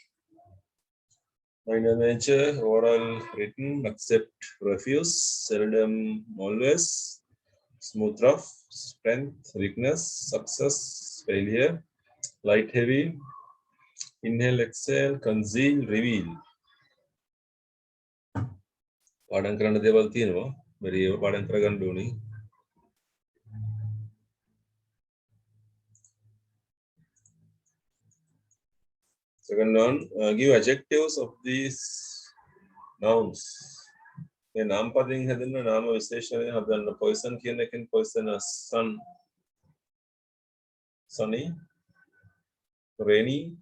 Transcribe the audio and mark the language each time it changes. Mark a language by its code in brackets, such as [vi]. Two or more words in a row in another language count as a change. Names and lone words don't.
[en] Minor nature, oral, written, accept, refuse, seldom, always, smooth, rough, strength, weakness, success, failure, light, heavy, inhale, exhale, conceal, reveal. [si] පාඩම් කරන්න දේවල් තියෙනවා. බැරි ඒවා පාඩම් කරගන්න ඕනේ. [en] Second one, give adjectives of these nouns. [si] මේ නාම පදයෙන් හැදෙන නාම විශේෂණයෙන් හදන්න. poison කියන එකෙන් [en] poisonous, sun, sunny, rainy.